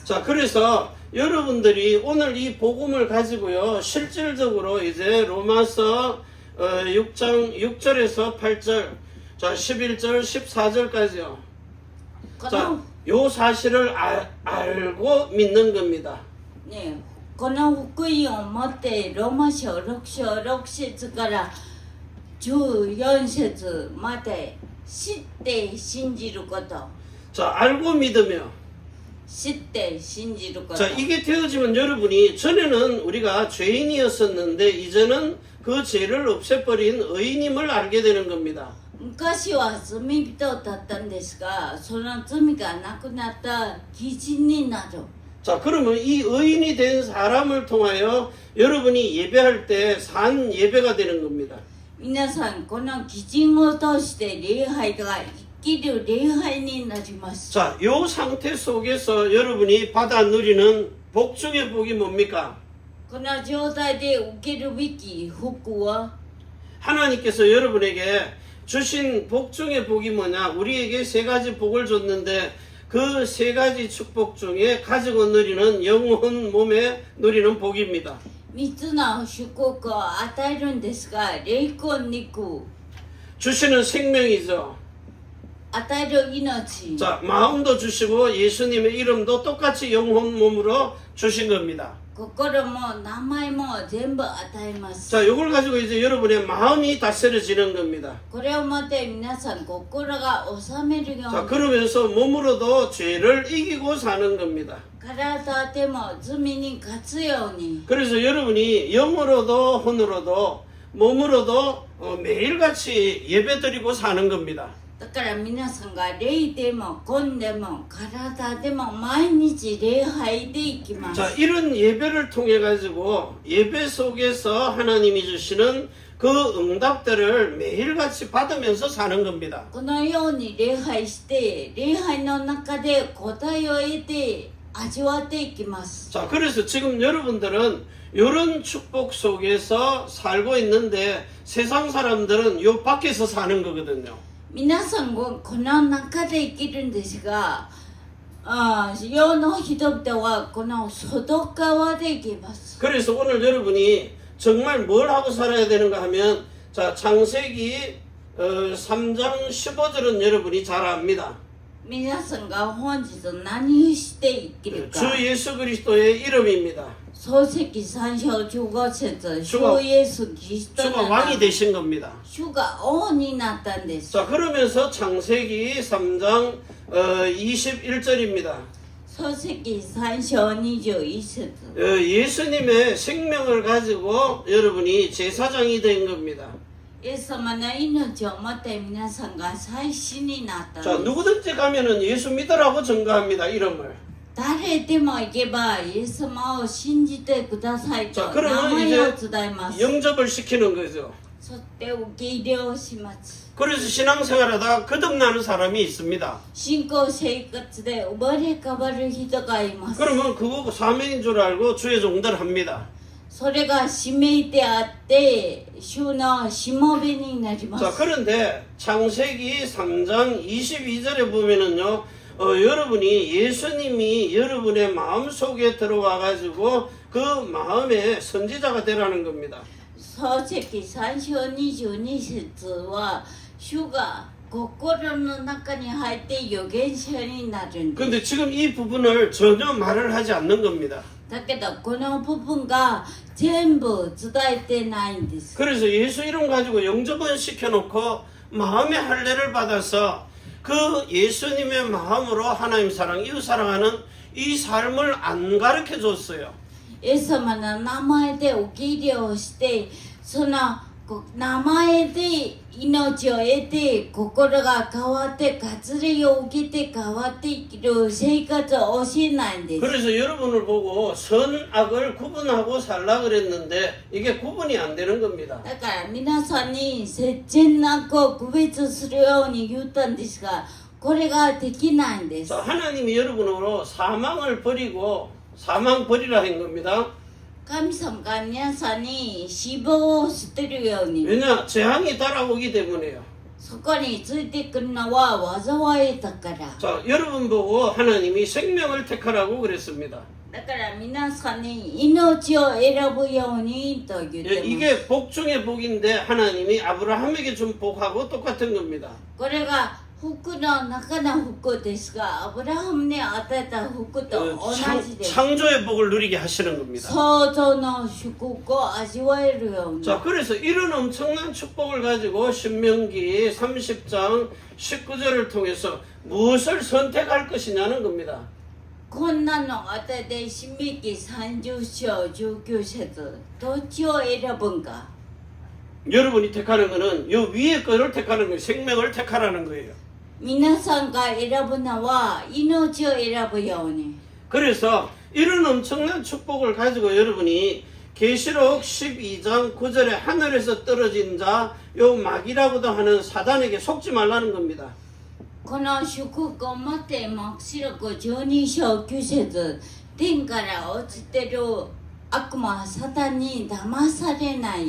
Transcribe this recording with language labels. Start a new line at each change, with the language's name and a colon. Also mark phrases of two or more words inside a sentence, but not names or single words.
Korean: 자, 그래서 여러분들이 오늘 이 복음을 가지고요, 실질적으로 이제 로마서 6장 6절에서 8절, 자, 11절, 14절까지요.
Japanese: こ
Korean: 자,
Japanese: の
Korean: 요 사실을 알고 믿는 겁니다.
Japanese: ね、この福音を持ってローマ書6章6節から14節まで知って信じること。
Korean: 자, 알고 믿으며.
Japanese: 知って信じること。
Korean: 자, 이게 되어지면 여러분이 전에는 우리가 죄인이었었는데 이제는 그 죄를 없애버린 의인임을 알게 되는 겁니다.
Japanese: 昔は罪人だったんですが、その罪がなくなった義人になる。
Korean: 자, 그러면 이 의인이 된 사람을 통하여 여러분이 예배할 때 산 예배가 되는 겁니다.
Japanese: 皆さん、この義人を通して礼拝が生きる礼拝になります。
Korean: 자, 요 상태 속에서 여러분이 받아 누리는 복 중의 복이 뭡니까?
Japanese: この状態で受けるべき福は
Korean: 하나님께서 여러분에게 주신 복 중의 복이 뭐냐? 우리에게 세 가지 복을 줬는데 그 세 가지 축복 중에 가지고 누리는 영혼 몸에 누리는 복입니다.
Japanese: 3 つの祝福を与えるんですが、霊魂肉、
Korean: 주시는 생명이죠.
Japanese: 与える命、
Korean: 자, 마음도 주시고 예수님의 이름도 똑같이 영혼 몸으로 주신 겁니다.
Japanese: 心も名前も全部与えます。
Korean: 자, 이걸 가지고 이제 여러분의 마음이 다스려지는 겁니다.
Japanese: これをもって皆さん心が収めるよ
Korean: 자,
Japanese: うに、
Korean: 그러면서 몸으로도 죄를 이기고 사는 겁니다.
Japanese: 体でも罪に勝つように。
Korean: 그래서 여러분이 영으로도 혼으로도 몸으로도 매일같이 예배드리고 사는 겁니다.
Japanese: だから皆さんが霊でも魂でも体でも毎日礼拝でいきます。
Korean: 자, 이런 예배를 통해 가지고 예배 속에서 하나님이 주시는 그 응답들을 매일같이 받으면서 사는 겁니다.
Japanese: このように礼拝して礼拝の中で答えを得て味わっていきます。
Korean: 자, 그래서 지금 여러분들은 이런 축복 속에서 살고 있는데 세상 사람들은 요 밖에서 사는 거거든요.
Japanese: 皆さんこの中で生きるんですが、世の人々はこの外側で生きます。
Korean: 그래서 오늘 여러분이 정말 뭘 하고 살아야 되는가 하면 자 창세기 3장 15절은 여러분이 잘 압니다.
Japanese: 皆さんが本日何をして生きるか。
Korean: 주 예수 그리스도의 이름입니다.
Japanese: 創世記3章15節、
Korean: 주가
Japanese: 主イエスキリスト
Korean: 주가
Japanese: の
Korean: 왕이 되신 겁니다.
Japanese: 主が王になったんです。
Korean: 자 그러면서 창세기 3장 21절입니다.
Japanese: 創世記3章21節。
Korean: 예수님의 생명을 가지고 여러분이 제사장이 된 겁니다.
Japanese: イエス様の命を持って皆さんが祭司になったん
Korean: 자
Japanese: です。
Korean: 누구든지 가면은 예수 믿으라고 증거합니다. 이름을.
Japanese: 誰でも行けばイエス様を信じてくださいと
Korean: 자
Japanese: 名
Korean: 그러면
Japanese: 前を
Korean: 이제
Japanese: 伝えます。
Korean: 영접을 시키는 거죠.
Japanese: そして受け入れをします。
Korean: 그래서 신앙생활하다 거듭나는 사람이 있습니다.
Japanese: 信仰生活で生まれ変わる人がいます。
Korean: 그러면 그거 사명인 줄 알고 주의 종들 합니다.
Japanese: それが使命であって主のしもべになりま
Korean: 자
Japanese: す。
Korean: 그런데 창세기 3장 22절에 보면은요 여러분이 예수님이 여러분의 마음속에 들어와 가지고 그 마음의 선지자가 되라는 겁니다.
Japanese: 創世記3章22節は主が心の中に入って預言者になるんです。
Korean: 근데 지금 이 부분을 전혀 말을 하지 않는 겁니다.
Japanese: だけどこの部分が全部伝えてないんです。
Korean: 그래서 예수 이름 가지고 영접은 시켜놓고 마음의 할례를 받아서 그 예수님의 마음으로 하나님 사랑, 이웃 사랑하는 이 삶을 안 가르쳐 줬어요.
Japanese: イエス様の名前で受け入れをしてその名前で命を得て心が変わって割礼を受けて変わって生きる生活を教えないんです。
Korean: 그래서 여러분을 보고 선악을 구분하고 살라 그랬는데 이게 구분이 안 되는 겁니다.
Japanese: だから皆さんに接善悪を区別するように言ったんですがこれができないんです。
Korean: 자, 하나님이 여러분으로 사망을 버리고 사망 버리라 한 겁니다.
Japanese: 神様が皆さんに死亡を捨てるように
Korean: 왜냐? 재앙이 따라오기 때문에요.
Japanese: そこについてくるのは災いだから。
Korean: 자, 여러분 보고 하나님이 생명을 택하라고 그랬습니다.
Japanese: だから皆さんに命を選ぶようにと言ってます。
Korean: 이게 복 중에 복인데 하나님이 아브라함에게 준 복하고 똑같은 겁니다.
Japanese: これが福の中の福ですが、アブラハムに与えた福と同じです。
Korean: 창조의 복을 누리게 하시는 겁니다.
Japanese: 創造の祝福を味わえるように。
Korean: 자, 그래서 이런 엄청난 축복을 가지고 신명기 30장 19절을 통해서 무엇을 선택할 것이냐는 겁니다.
Japanese: こんなの与えて新明記30章19節どっちを選ぶんか。
Korean: 여러분이 택하는 거는 요 위에 거를 택하는 거예요. 생명을 택하라는 거예요.
Japanese: 皆さんが選ぶのは命を選ぶように。
Korean: 그래서 이런 엄청난 축복을 가지고 여러분이 계시록 12장 9절에 하늘에서 떨어진 자, 요 마귀라고도 하는 사단에게 속지 말라는 겁니다.
Japanese: この祝福を持って黙示録12章9節天から落ちてる悪魔サタンに騙されない。